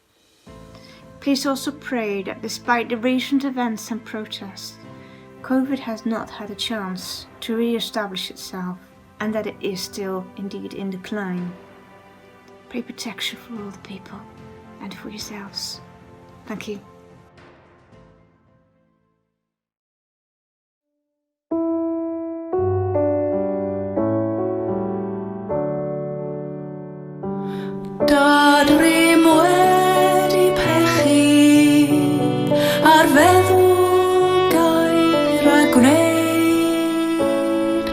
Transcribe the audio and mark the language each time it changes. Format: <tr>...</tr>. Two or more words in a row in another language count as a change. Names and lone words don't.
<en>Please also pray that despite the recent events and protests, COVID has not had a chance to re-establish itself, and that it is still indeed in decline. Pray protection for all the people and for yourselves. Thank you.</en> <cy>Dadrym wedi pechu ar feddwl gair a gwneud.</cy>